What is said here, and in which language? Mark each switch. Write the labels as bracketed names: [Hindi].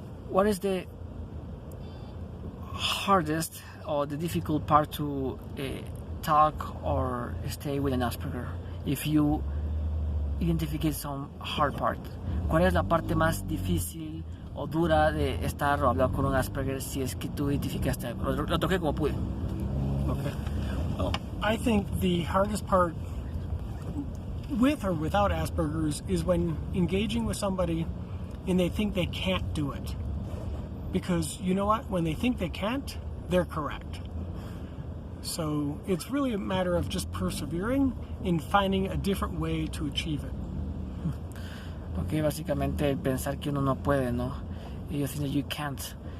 [English] What is the hardest or the difficult part to talk or stay with an Asperger? If you identify some hard part, [Spanish] ¿cuál es la parte más difícil o dura de estar o hablar con un Asperger si es que tú identificaste algo? Lo toqué como pude. [English] Okay. Well, I think the hardest part with or without Asperger's is when engaging with somebody and they think they can't do it. Because you know what? When they think they can't, they're correct. So it's really a matter of just persevering in finding a different way to achieve it. [Spanish] Ok, básicamente el pensar que uno no puede, ¿no? Y yo [English] think that you can't.